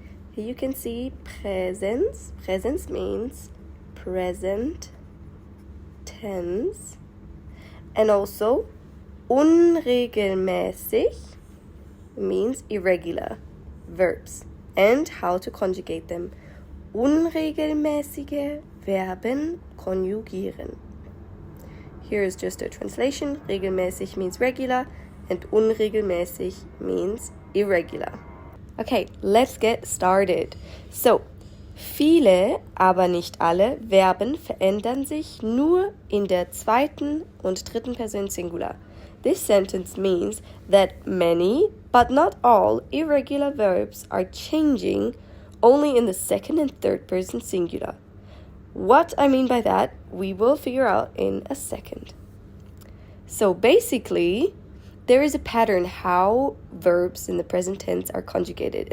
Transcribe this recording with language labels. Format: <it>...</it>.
<en>Here you can see presens. Presens means present tense. And also unregelmäßig means irregular verbs. And how to conjugate them.</en> <de>Unregelmäßige Verben konjugieren.</de> <en>Here is just a translation. Regelmäßig means regular and unregelmäßig means irregular. Okay, let's get started.</en> <de>So, viele, aber nicht alle, Verben verändern sich nur in der zweiten und dritten Person Singular.</de> <en>This sentence means that many, but not all, irregular verbs are changing only in the second and third person singular. What I mean by that, we will figure out in a second. So basically, there is a pattern how verbs in the present tense are conjugated.</en>